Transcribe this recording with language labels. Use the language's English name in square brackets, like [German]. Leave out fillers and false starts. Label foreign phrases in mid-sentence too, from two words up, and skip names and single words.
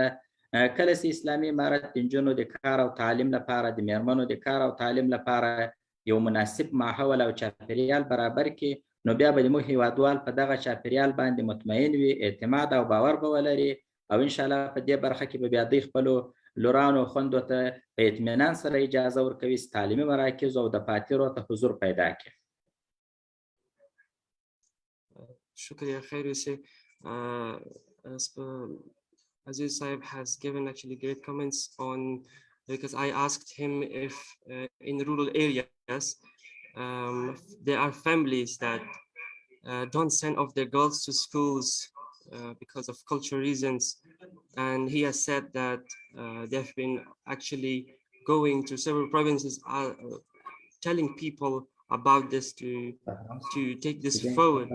[Pashto] کله چې اسلامي امارت د نجونو د کار او تعلیم لپاره د میرمنو د کار او تعلیم لپاره یو مناسب ماحول او چاپیریال برابر کړي نو بیا به موږ هیوادوال په دغه چاپیریال باندې مطمئن وي، اعتماد او باور به ولري او [Arabic] ان شاء الله [Pashto] په دې برخه کې به بیا د خپلو لورانو خوندو ته په اطمینان سره اجازه ورکوي چې تعلیمي مراکز او دفاترو ته حضور پیدا کړي. [Urdu] شکریہ. خیر ویسے [English] Aziz Sahib has given actually great comments on, because I asked him if in rural areas there are families that don't send off their girls to schools because of cultural reasons, and he has said that they've been actually going to several provinces telling people about this to take this forward.